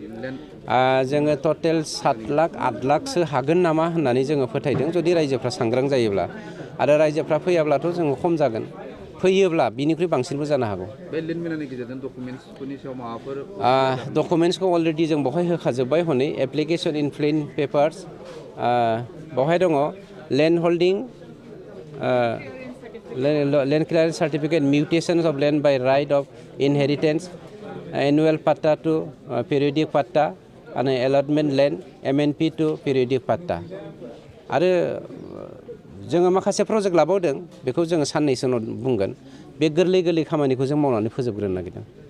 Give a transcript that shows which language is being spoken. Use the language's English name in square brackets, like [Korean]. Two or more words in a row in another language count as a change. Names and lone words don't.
[Bodo] जोङो टटेल 7 लाख 8 लाखसो हागोन नामा होननानै जोङो फोथायदों जुदि रायजोफ्रा सांग्रां जायोब्ला आरो रायजोफ्रा फैयाब्लाथ' जोङो खम जागोन फैयोब्ला बिनिख्रुइ बांसिनबो जानो हागौ बे लेन्ड मेलानि गेजेरजों डकुमेन्ट्सफोरनि सायाव माबाफोर डकुमेन्ट्सखौ अलरेडि जों बेवहाय होखाजोब्बाय हनै [English] application in plain papers [Bodo] बेवहाय दङ [English] land holding land clearance certificate, mutations of land by right of inheritance, annual patta to periodic patta, and allotment land, MNP to periodic patta. [Bodo] आरो जोङो माखासे प्रजेक्ट लाबावदों बेखौ जोङो साननैसो उनाव बुंगोन बे गोरलै गोरलै खामानिखौ जों मावनानै फोजोबग्रोनो नागिरदों